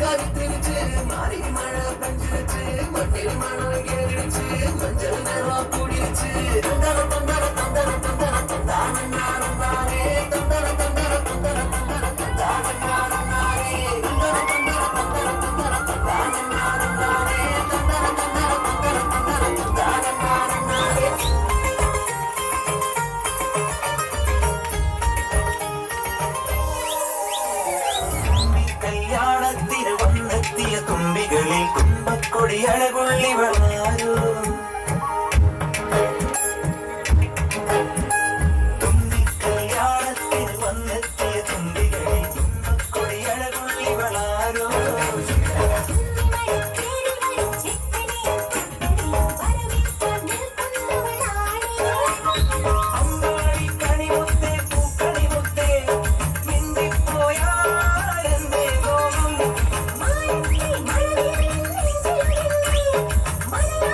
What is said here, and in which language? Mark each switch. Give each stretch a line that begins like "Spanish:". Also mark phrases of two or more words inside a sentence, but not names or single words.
Tamil: கருத்துருச்சு மாறி மழை பெஞ்சிருச்சு மண்ணில் மணம் ஏறிடுச்சு மஞ்சள் நேரம் கூடிருச்சு தந்தர தந்தர தந்தர தந்தர தந்தான நாரம் தானே தந்தர தந்தர தந்தர தந்தர தந்தான நாரம் தானே தந்தர தந்தர தந்தர தந்தர தந்தான நாரம் தானே தந்தர தந்தர தந்தர தந்தர தந்தான நாரம் தானே
Malayalam: കല്യാണത്തിന് വന്നെത്തിയ തുമ്പികളിൽ തുമ്പക്കൊടി അഴകൊള്ളി വളാരോ തുമ്പി കല്യാണത്തിന് വന്നെത്തിയ തുമ്പികളിൽ തുമ്പക്കൊടി അഴകൊള്ളി വളാരോ അമ്പാടി കണിമുത്തേ പൂക്കണിമുത്തേ മിണ്ടിപ്പോയാലെന്തേ തോന്നും